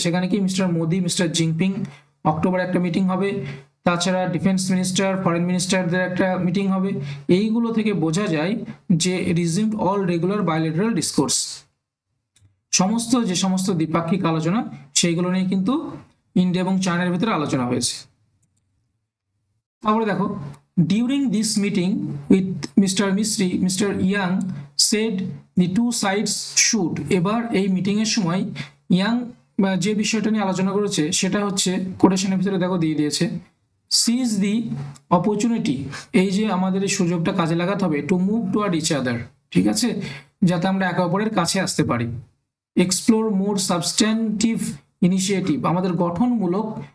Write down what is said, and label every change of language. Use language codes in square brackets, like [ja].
[bn] সেখানে কি mister Modi, mister Jinping অক্টোবরে একটা মিটিং হবে, তাছাড়া ডিফেন্স মিনিস্টার, ফরেন মিনিস্টারদের একটা মিটিং হবে। এইগুলো থেকে বোঝা যায় যে [en] resumed all regular bilateral discourse, [bn] যে সমস্ত দ্বিপাক্ষিক আলোচনা সেইগুলো নিয়ে কিন্তু ইন্ডিয়া এবং চায়নার ভিতরে আলোচনা হয়েছে। তারপরে দেখো, [en] during this meeting with Mr. Misri, Mr. Yang said the two sides should, [bn] এবার এই মিটিং এর সময় ইয়াং যে বিষয়টা নিয়ে আলোচনা করেছে সেটা হচ্ছে কোটেশনের ভিতরে দেখো দিয়ে দিয়েছে, [en] seize the opportunity, [bn] এই যে আমাদের এই সুযোগটা কাজে লাগাতে হবে, [en] to move toward each other, [bn] ঠিক আছে, যাতে আমরা একে অপরের কাছে আসতে পারি, [en] explore more substantive initiative, [bn] আমাদের গঠনমূলক